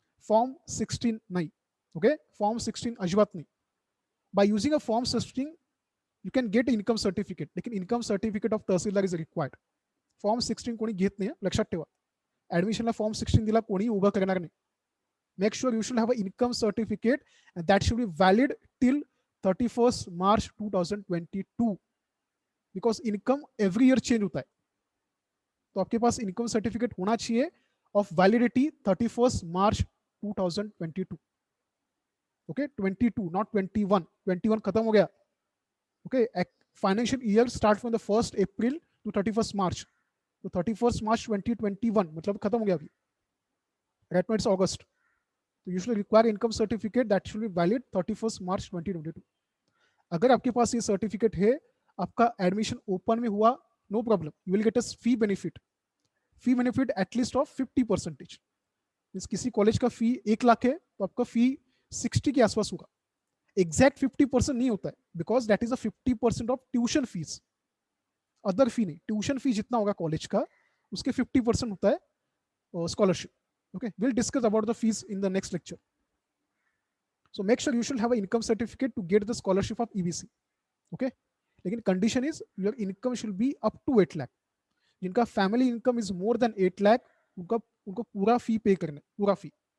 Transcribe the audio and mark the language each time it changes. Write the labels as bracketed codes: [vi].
[hi] Form 16 नहीं. Okay, Form 16 अजवात नहीं. [en] By using a Form 16 you can get income certificate, [hi] लेकिन [en] income certificate of tehsildar is required. [mr] Form 16 कोणी घेत नाही, लक्षात ठेवा. ऍडमिशनला Form 16 दिला कोणी उभं करणार नाही. [en] Make sure you should have an income certificate and that should be valid till 31st March 2022, because income every year change [hi] होता है. तो आपके पास इनकम सर्टिफिकेट होना चाहिए of validity 31st March 2022. [en] Okay, 22 not 21. [hi] 21 खत्म हो गया. [en] Okay, financial year start from the 1st April to 31st March. [hi] तो 31st March 2021 मतलब खत्म हो गया अभी. [en] Right now it's August. तो you should require income certificate that should be valid 31st March 2022. [hi] अगर आपके पास ये सर्टिफिकेट है, आपका एडमिशन ओपन में हुआ, no problem, [en] You will get a fee benefit. Fee benefit at least of 50%. [hi] Means किसी कॉलेज का फी 1 लाख है तो आपका फी 60 के आसपास होगा. एग्जैक्ट 50% नहीं होता है, [en] Because that is a 50% of tuition fees, other fee नहीं. [hi] ट्यूशन फी जितना होगा कॉलेज का, उसके 50% होता है scholarship. [en] Okay, we'll discuss about the fees in the next lecture. So make sure you should have an income certificate to get the scholarship of EBC. Okay, [hi] लेकिन [en] condition is your income should be up to 8 lakh. [hi] जिनका [en] family income is more than 8 lakh, [hi] उनको पूरा fee pay करना है, पूरा fee.